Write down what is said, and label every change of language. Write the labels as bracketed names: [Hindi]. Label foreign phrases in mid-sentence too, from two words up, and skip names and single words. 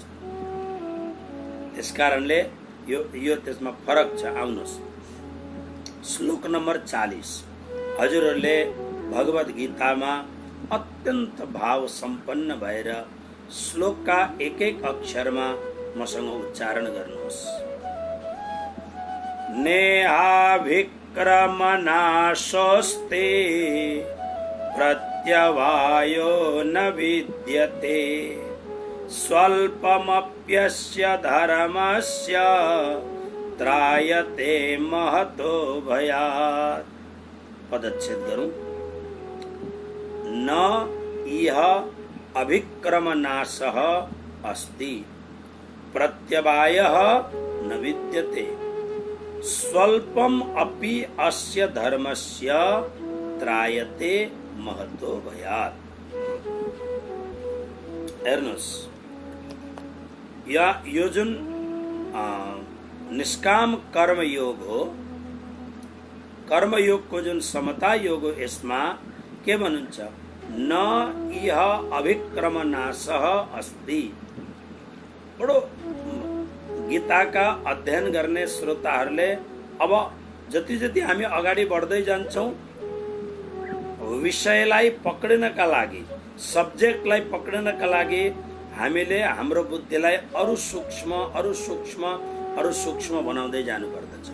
[Nepali] त्यसकारणले यो त्यसमा फरक छ। आउनुहोस् श्लोक नम्बर 40 हजुरहरूले भगवत गीतामा अत्यन्त भाव सम्पन्न भएर श्लोकका एक एक अक्षरमा मसँग उच्चारण गर्नुहोस्। [Sanskrit] नेहाभिक्रमनाशोस्ते प्रत्यवायो न विद्यते स्वल्पमप्यस्य धर्मस्य त्रायते महतो भयात्। [Hindi] पदच्छेद करूं। [Sanskrit] न इह अभिक्रमनाशः अस्ति प्रत्यवायः न विद्यते स्वल्पम अपि अस्य धर्मस्य त्रायते महतो भयात्। [Nepali] हेर्नुहोस्, यो जुन निष्काम कर्मयोग हो, कर्मयोगको जुन समता योग हो, यसमा के भन्नुहुन्छ? [Sanskrit] न इह अभिक्रमनाशः अस्ति। [Nepali] बडो गीताका अध्ययन गर्ने श्रोताहरूले अब जति जति हामी अगाडि बढ्दै जान्छौँ विषयलाई पक्रिनका लागि, सब्जेक्टलाई पक्रिनका लागि हामीले हाम्रो बुद्धिलाई अरु सूक्ष्म बनाउँदै जानुपर्दछ।